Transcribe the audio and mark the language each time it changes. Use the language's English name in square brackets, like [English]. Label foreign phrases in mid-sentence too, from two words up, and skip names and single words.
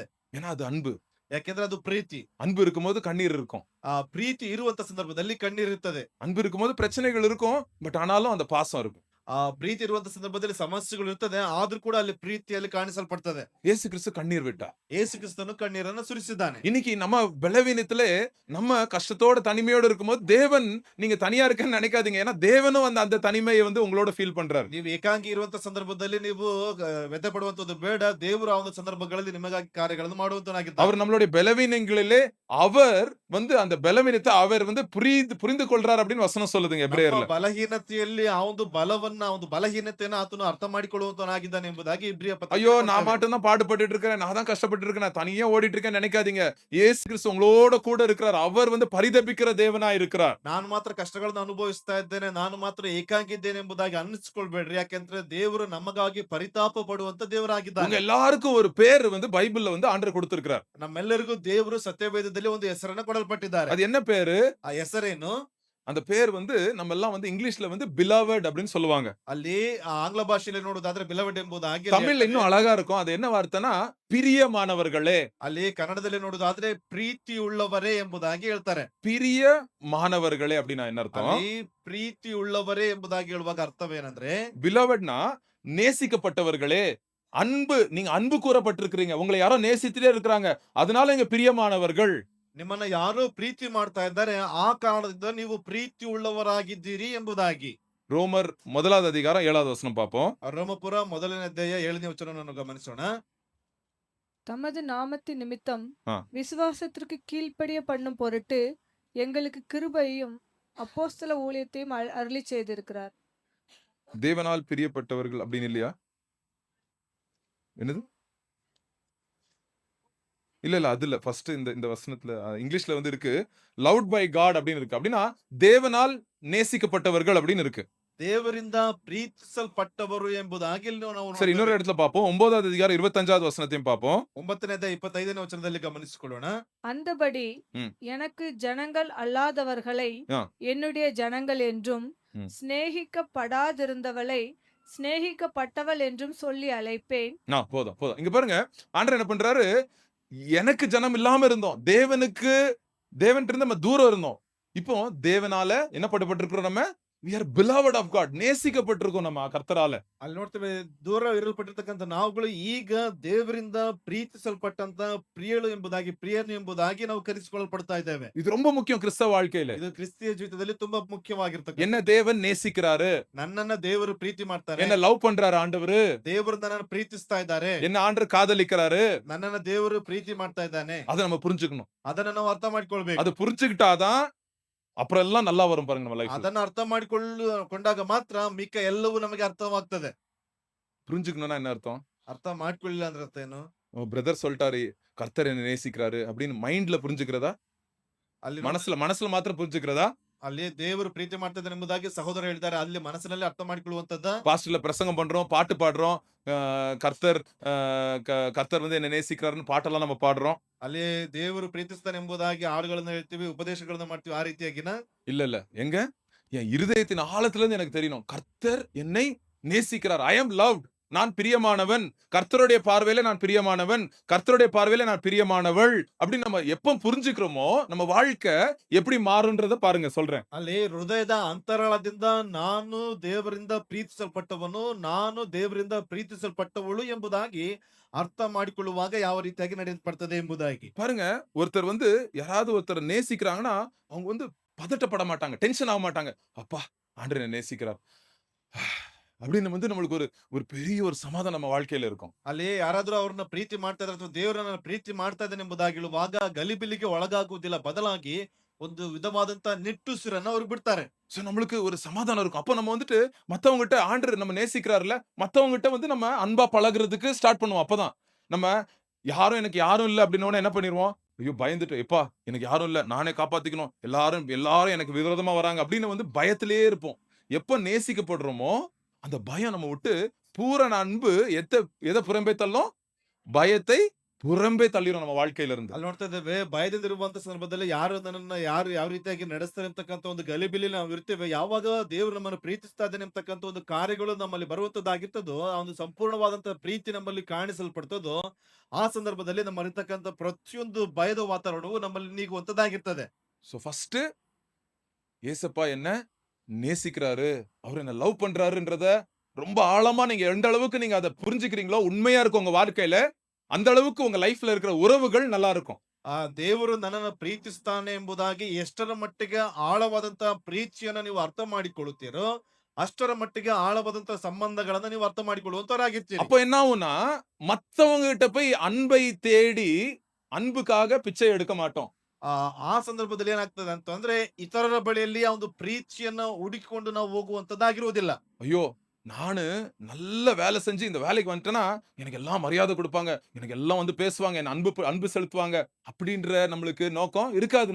[Tamil] ஏன்னா அது அன்பு. [Kannada] ಯಾಕೆಂದ್ರೆ ಅದು ಪ್ರೀತಿ. [Tamil] அன்பு இருக்கும்போது கண்ணீர் இருக்கும். [Kannada] ಆ ಪ್ರೀತಿ ಇರುವಂತ ಸಂದರ್ಭದಲ್ಲಿ ಕಣ್ಣೀರಿರ್ತದೆ. [Tamil] அன்பு இருக்கும்போது பிரச்சனைகள் இருக்கும், பட் ஆனாலும் அந்த பாசம் இருக்கும். [Kannada] ಆ ಪ್ರೀತಿ ಇರುವಂತ ಸಂದರ್ಭದಲ್ಲಿ ಸಮಸ್ಯೆಗಳು ಇರ್ತದೆ, ಆದ್ರೂ ಕೂಡ ಅಲ್ಲಿ ಪ್ರೀತಿಯಲ್ಲಿ ಕಾಣಿಸಲ್ಪಡ್ತದೆ. [Tamil] இயேசு கிறிஸ்து கண்ணீர் விட்டார். [Kannada] ಯೇಸು ಕ್ರಿಸ್ತನು ಕಣ್ಣೀರನ್ನು ಸುರಿಸಿದ್ದಾನೆ. [Tamil] இன்னைக்கு நம்ம பலவீனத்திலே, நம்ம கஷ்டத்தோட தனிமையோட இருக்கும்போது தேவன், நீங்க தனியா இருக்கேன்னு நினைக்காதீங்க. ஏன்னா தேவனும் அந்த தனிமையை வந்து உங்களோட ஃபீல் பண்றாரு. [Kannada] ನೀವು ಏಕಾಂಗಿ ಇರುವಂತ ಸಂದರ್ಭದಲ್ಲಿ ನೀವು ವ್ಯಥೆ ಪಡುವಂತದ್ದು ಬೇಡ. ದೇವರು ಆ ಒಂದು ಸಂದರ್ಭಗಳಲ್ಲಿ ನಿಮಗಾಗಿ ಕಾರ್ಯಗಳನ್ನು ಮಾಡುವಂತನಾಗಿದ್ದಾನೆ. [Tamil] அவர் நம்மளுடைய பலவீனங்களிலே அவர் வந்து அந்த பலவீனத்தை அவர் வந்து புரிந்து கொள்றார் அப்படின்னு வசனம் சொல்லுதுங்க எபிரேயர்ல. [Kannada] ನಮ್ಮ ಬಲಹೀನತೆಯಲ್ಲಿ ಆ ಒಂದು ಬಲವನ್ನು ಕ್ರೈಸ್ತನ ಒಂದು ಬಲಹೀನತೆಯನ್ನು ಆತನು ಅರ್ಥ ಮಾಡಿಕೊಳ್ಳುವಂತನಾಗಿದ್ದಾನೆ ಎಂಬುದಾಗಿ ಇಬ್ರಿಯ ಪತ್ರಿಕೆ [Tamil] ஐயோ நான் [Kannada] ನೋಡ್ತೇವೆ. [Tamil] மட்டும் தான் பாடுபட்டுட்டு இருக்கிறேன், நான் தான் கஷ்டப்பட்டு இருக்கேன், நான் தனியா ஓடிட்டு இருக்கேன்னு நினைக்காதீங்க. இயேசு கிறிஸ்து உங்களோட கூட இருக்கிறார். அவர் வந்து பரிதபிக்கிற தேவனா இருக்கிறார். [Kannada] ನಾನು ಮಾತ್ರ ಕಷ್ಟಗಳನ್ನು ಅನುಭವಿಸ್ತಾ ಇದ್ದೇನೆ, ನಾನು ಮಾತ್ರ ಏಕಾಂಗಿ ಇದ್ದೇನೆ ಎಂಬುದಾಗಿ ಅನ್ನಿಸ್ಕೊಳ್ಬೇಡ್ರಿ. ಯಾಕೆಂದ್ರೆ ದೇವರು ನಮಗಾಗಿ ಪರಿತಾಪ ಪಡುವಂತ [Tamil] உங்க [Kannada] ದೇವರಾಗಿದ್ದಾನೆ. [Tamil] எல்லாருக்கும் ஒரு பேர் வந்து பைபிள்ல வந்து ஆண்டவர் கொடுத்திருக்கிறார். [Kannada] ನಮ್ಮೆಲ್ಲರಿಗೂ ದೇವರು ಸತ್ಯವೇದದಲ್ಲಿ ಒಂದು ಹೆಸರನ್ನ ಕೊಡಲ್ಪಟ್ಟಿದ್ದಾರೆ. [Tamil] அது என்ன பேரு? [Kannada] ಆ ಹೆಸರೇನು? [Tamil] அந்த பேர் வந்து நம்ம எல்லாம் வந்து இங்கிலீஷ்ல வந்து beloved அப்படின்னு சொல்லுவாங்க. [Kannada] ಅಲ್ಲಿ ಆಂಗ್ಲ ಭಾಷೆಯಲ್ಲಿ ನೋಡೋದಾದ್ರೆ ಬಿಲವಡ್ ಎಂಬುದಾಗಿ ಅಲ್ಲಿ [Tamil] தமிழ்ல இன்னும் அழகா இருக்கும். அது என்ன வார்த்தைனா பிரியமானவர்களே. [Kannada] ಅಲ್ಲಿ ಕನ್ನಡದಲ್ಲಿ ನೋಡೋದಾದ್ರೆ ಪ್ರೀತಿ ಉಳ್ಳವರೇ ಎಂಬುದಾಗಿ ಹೇಳ್ತಾರೆ. [Tamil] பிரியமானவர்களே அப்படின்னா என்ன அர்த்தம்? [Kannada] ಅಲ್ಲಿ ಪ್ರೀತಿ ಉಳ್ಳವರೇ ಎಂಬುದಾಗಿ ಹೇಳುವಾಗ ಅರ್ಥವೇನಂದ್ರೆ [Tamil] belovedனா நேசிக்கப்பட்டவர்களே. நீங்க அன்பு கூறப்பட்டிருக்கிறீங்க. உங்களை யாரோ நேசித்துட்டே இருக்கிறாங்க. அதனால இங்க பிரியமானவர்கள். [Kannada] ನಿಮ್ಮನ್ನ ಯಾರೋ ಪ್ರೀತಿ ಮಾಡ್ತಾ ಇದ್ದಾರೆ, ಆ ಕಾರಣದಿಂದ ನೀವು ಪ್ರೀತಿ ಉಳ್ಳವರಾಗಿದ್ದೀರಿ ಎಂಬುದಾಗಿ. [Tamil] ரோமர் 1வது அதிகாரம் 7வது வசனம் பார்ப்போம். [Kannada] ರೋಮಪುರ 1ನೇ ಅಧ್ಯಾಯ 7ನೇ ವಚನವನ್ನು ಗಮನಿಸೋಣ. [Tamil] தமது நாமத்தின் நிமித்தம் ஆ. விசுவாசத்திற்கு கீழ்ப்படிய பண்ணும் பொருட்டு எங்களுக்கு கிருபையும் அப்போஸ்தல ஊழியத்தையும் அருளி செய்திருக்கிறார். தேவனால் பிரியப்பட்டவர்கள் அப்படின்னு இல்லையா? என்னது? இல்ல அதுல ஃபர்ஸ்ட் இந்த வசனத்துல இங்கிலீஷ்ல வந்து இருக்கு [English] loved by God [Tamil] அப்படின்னு இருக்கு. அப்படின்னா தேவனால் நேசிக்கப்பட்டவர்கள் அப்படின்னு இருக்கு. [Kannada] ದೇವರಿಂದ ಪ್ರೀತಿಸಲ್ಪಟ್ಟವರು ಎಂಬುದಾಗಿ ಇಲ್ಲಿ ನಾವು [Tamil] சரி, இன்னொரு இடத்துல பார்ப்போம். 9வது அதிகாரம் 25வது வசனத்தையும் பார்ப்போம். [Kannada] 9ನೇ ಅಧ್ಯಾಯ 25ನೇ ವಚನದಲ್ಲಿ ಗಮನಿಸಿಕೊಳ್ಳೋಣ. [Tamil] அந்தபடி ம். எனக்கு ஜனங்கள் அல்லாதவர்களை ஆ. என்னுடைய ஜனங்கள் என்றும் ம். சிநேகிக்கப்படாதிருந்தவளை சிநேகிக்கப்பட்டவள் என்றும் சொல்லி அழைப்பேன். போதும். இங்க பாருங்க, ஆண்டவர் என்ன பண்றாரு? எனக்கு ஜனம் இல்லாம இருந்தோம். தேவன் இருந்து நம்ம தூரம் இருந்தோம். இப்போ தேவனால என்ன பட்டப்பட்டிருக்கிறோம்? நம்ம [English] we are beloved of God. [Tamil] நேசிக்கப்பட்டிருக்கோம் நம்ம கர்த்தரால. [Kannada] ಅಲ್ಲಿ ನೋಡ್ತೇವೆ, ದೂರ ಇರಲ್ಪಟ್ಟಿರ್ತಕ್ಕಂಥ ನಾವುಗಳು ಈಗ ದೇವರಿಂದ ಪ್ರೀತಿಸಲ್ಪಟ್ಟಂತ ಪ್ರಿಯಳು ಎಂಬುದಾಗಿ, ಪ್ರಿಯನು ಎಂಬುದಾಗಿ ನಾವು ಕರೆಸಿಕೊಳ್ಳಲ್ಪಡ್ತಾ ಇದ್ದೇವೆ. [Tamil] இது ரொம்ப முக்கியம் கிறிஸ்தவ வாழ்க்கையில. [Kannada] ಇದು ಕ್ರಿಸ್ತಿಯ ಜೀವಿತದಲ್ಲಿ ತುಂಬಾ ಮುಖ್ಯವಾಗಿರ್ತಕ್ಕಂಥ. [Tamil] என்ன தேவன் நேசிக்கிறாரு, [Kannada] ನನ್ನನ್ನ ದೇವರು ಪ್ರೀತಿ ಮಾಡ್ತಾರೆ, [Tamil] என்ன லவ் பண்றாரு ஆண்டவரு, [Kannada] ದೇವರು ನನ್ನನ್ನು ಪ್ರೀತಿಸ್ತಾ ಇದ್ದಾರೆ, [Tamil] என்ன ஆண்டவர் காதலிக்கிறாரு, [Kannada] ನನ್ನನ್ನ ದೇವರು ಪ್ರೀತಿ ಮಾಡ್ತಾ ಇದ್ದಾನೆ. [Tamil] அதை நம்ம புரிஞ்சுக்கணும். [Kannada] ಅದನ್ನ ನಾವು ಅರ್ಥ ಮಾಡ್ಕೊಳ್ಬೇಕು. [Tamil] அது புரிஞ்சுக்கிட்டாதான் அப்புறம் எல்லாம் நல்லா வரும் பாருங்க நம்ம லைஃப்ல. [Kannada] ಅದನ್ನ ಅರ್ಥ ಮಾಡಿಕೊಂಡಾಗ ಮಾತ್ರ ಮಿಕ್ಕ ಎಲ್ಲವೂ ನಮಗೆ ಅರ್ಥವಾಗ್ತದೆ. [Tamil] புரிஞ்சுக்கணும்னா என்ன அர்த்தம்? [Kannada] ಅರ್ಥ ಮಾಡ್ಕೊಳ್ಳಿಲ್ಲ ಅಂದ್ರೆ ಅರ್ಥ ಏನು? [Tamil] பிரதர் சொல்லிட்டாரு கர்த்தர் என்ன நேசிக்கிறாரு அப்படின்னு மைண்ட்ல புரிஞ்சுக்கிறதா? [Kannada] ಅಲ್ಲಿ [Tamil] மனசுல மாத்திரம் புரிஞ்சுக்கிறதா? [Kannada] ಅಲ್ಲಿ ದೇವರು ಪ್ರೀತಿ ಮಾಡ್ತಿದ್ದಾನೆ ಎಂಬುದಾಗಿ ಸಹೋದರ ಹೇಳಿದ್ದಾರೆ. ಅಲ್ಲಿ ಮನಸ್ಸಿನಲ್ಲಿ ಅರ್ಥ ಮಾಡಿಕೊಳ್ಳುವಂತದ್ದ. [Tamil] பாஸ்டர்ல பிரசங்கம் பண்றோம், பாட்டு பாடுறோம், கர்த்தர் வந்து என்ன நேசிக்கிறாருன்னு பாட்டெல்லாம் நம்ம பாடுறோம். [Kannada] ಅಲ್ಲಿ ದೇವರು ಪ್ರೀತಿಸ್ತಾನೆ ಎಂಬುದಾಗಿ ಹಾಡುಗಳನ್ನ ಹೇಳ್ತೀವಿ, ಉಪದೇಶಗಳನ್ನ ಮಾಡ್ತೀವಿ. ಆ ರೀತಿಯಾಗಿನ [Tamil] இல்ல எங்க என் இருதயத்தின் ஆழத்துல இருந்து எனக்கு தெரியணும், கர்த்தர் என்னை நேசிக்கிறார். [English] I am loved. [Tamil] நான் பிரியமானவன். கர்த்தருடைய பார்வையில நான் பிரியமானவன். கர்த்தருடைய பார்வையில நான் பிரியமானவள். அப்படி நம்ம எப்ப புரிஞ்சுக்கிறோமோ நம்ம வாழ்க்கை எப்படி மாறுன்றத பாருங்க சொல்றேன். [Kannada] ಅಲ್ಲಿ ಹೃದಯದ ಅಂತರಾಳದಿಂದ ನಾನು ದೇವರಿಂದ ಪ್ರೀತಿಸಲ್ಪಟ್ಟವನು, ನಾನು ದೇವರಿಂದ ಪ್ರೀತಿಸಲ್ಪಟ್ಟವಳು ಎಂಬುದಾಗಿ ಅರ್ಥ ಮಾಡಿಕೊಳ್ಳುವಾಗ ಯಾವ ರೀತಿಯಾಗಿ ನಡೆಯಲ್ಪಡ್ತದೆ ಎಂಬುದಾಗಿ [Tamil] பாருங்க, ஒருத்தர் வந்து யாராவது ஒருத்தர் நேசிக்கிறாங்கன்னா அவங்க வந்து பதட்டப்பட மாட்டாங்க, டென்ஷன் ஆக மாட்டாங்க. அப்பா ஆண்டவர் என்னை நேசிக்கிறார் அப்படின்னு வந்து நம்மளுக்கு ஒரு பெரிய ஒரு சமாதானம் நம்ம வாழ்க்கையில இருக்கும். [Kannada] ಅಲ್ಲಿ ಯಾರಾದ್ರೂ ಅವ್ರನ್ನ ಪ್ರೀತಿ ಮಾಡ್ತಾ ಇದ್ರೆ ಅಥವಾ ದೇವರನ್ನ ಪ್ರೀತಿ ಮಾಡ್ತಾ ಇದ್ದಾನೆ ಎಂಬುದಾಗಿ ಹೇಳುವಾಗ ಗಲಿಬಿಲಿಗೆ ಒಳಗಾಗುವುದಿಲ್ಲ, ಬದಲಾಗಿ ಒಂದು ವಿಧವಾದಂತ ನಿಟ್ಟುಸಿರನ್ನ ಅವ್ರು ಬಿಡ್ತಾರೆ. [Tamil] சோ நம்மளுக்கு ஒரு சமாதானம் இருக்கும். அப்ப நம்ம வந்துட்டு மத்தவங்ககிட்ட ஆண்டவர் நம்ம நேசிக்கிறாருல, மத்தவங்ககிட்ட வந்து நம்ம அன்பா பழகுறதுக்கு ஸ்டார்ட் பண்ணுவோம். அப்பதான் நம்ம எனக்கு யாரும் இல்ல அப்படின்னோட என்ன பண்ணிடுவோம்? ஐயோ பயந்துட்டு, எப்பா எனக்கு யாரும் இல்ல, நானே காப்பாத்திக்கணும், எல்லாரும் எனக்கு விரோதமா வராங்க அப்படின்னு வந்து பயத்திலேயே இருப்போம். எப்ப நேசிக்கப்படுறோமோ அந்த பயம் நம்ம விட்டு பூரண அன்பு எதை புறம்பே தள்ளும்? பயத்தை புறம்பே தள்ளிரும் நம்ம வாழ்க்கையில இருந்து. [Kannada] ಅಲ್ಲಿ ನೋಡ್ತಾ ಇದ್ದೇವೆ, ಭಯದಿಂದ ಇರುವಂತ ಸಂದರ್ಭದಲ್ಲಿ ಯಾರು ಯಾವ ರೀತಿಯಾಗಿ ನಡೆಸ್ತಾರೆ ಅಂತಕ್ಕಂಥ ಒಂದು ಗಲಿಬಿಲಿ ನಾವು ಇರ್ತೇವೆ. ಯಾವಾಗ ದೇವರು ನಮ್ಮನ್ನು ಪ್ರೀತಿಸ್ತಾ ಇದ್ದಾನೆ ಅಂತಕ್ಕಂಥ ಒಂದು ಕಾರ್ಯಗಳು ನಮ್ಮಲ್ಲಿ ಬರುವಂತದ್ದಾಗಿರ್ತದೋ, ಆ ಒಂದು ಸಂಪೂರ್ಣವಾದಂತ ಪ್ರೀತಿ ನಮ್ಮಲ್ಲಿ ಕಾಣಿಸಲ್ಪಡ್ತದೋ, ಆ ಸಂದರ್ಭದಲ್ಲಿ ನಮ್ಮ ಇರ್ತಕ್ಕಂಥ ಪ್ರತಿಯೊಂದು ಭಯದ ವಾತಾವರಣವು ನಮ್ಮಲ್ಲಿ ನೀಗುವಂತದ್ದಾಗಿರ್ತದೆ. [Tamil] சோ ஃபர்ஸ்ட் ஏசப்பா என்ன நேசிக்கிறாரு, அவர் என்ன லவ் பண்றாருன்றத ரொம்ப ஆழமா நீங்க எந்த அளவுக்கு நீங்க அதை புரிஞ்சுக்கிறீங்களோ, உண்மையா இருக்கும் உங்க வாழ்க்கையில, அந்த அளவுக்கு உங்க லைஃப்ல இருக்கிற உறவுகள் நல்லா இருக்கும். [Kannada] ಆ ದೇವರು ನನ್ನನ್ನು ಪ್ರೀತಿಸ್ತಾನೆ ಎಂಬುದಾಗಿ ಎಷ್ಟರ ಮಟ್ಟಿಗೆ ಆಳವಾದಂತ ಪ್ರೀತಿಯನ್ನ ನೀವು ಅರ್ಥ ಮಾಡಿಕೊಳ್ಳುತ್ತೀರೋ, ಅಷ್ಟರ ಮಟ್ಟಿಗೆ ಆಳವಾದಂತ ಸಂಬಂಧಗಳನ್ನ ನೀವು ಅರ್ಥ ಮಾಡಿಕೊಳ್ಳುವಂತವರಾಗಿರ್ತೀರಿ. [Tamil] அப்ப என்ன ஆகும்னா, மத்தவங்க கிட்ட போய் அன்பை தேடி அன்புக்காக பிச்சை எடுக்க மாட்டோம். [Kannada] ಆ ಸಂದರ್ಭದಲ್ಲಿ ಏನಾಗ್ತದೆ ಅಂತಂದ್ರೆ, ಇತರರ ಬಳಿಯಲ್ಲಿ ಆ ಒಂದು ಪ್ರೀತಿಯನ್ನ ಹುಡುಕಿಕೊಂಡು ನಾವು ಹೋಗುವಂತದ್ದಾಗಿರುವುದಿಲ್ಲ. [Tamil] ஐயோ நானு நல்ல வேலை செஞ்சு இந்த வேலைக்கு வந்துட்டேன்னா எனக்கு எல்லாம் மரியாதை கொடுப்பாங்க, எனக்கு எல்லாம் வந்து பேசுவாங்க, என்ன அன்பு செலுத்துவாங்க அப்படின்ற நம்மளுக்கு நோக்கம் இருக்காது.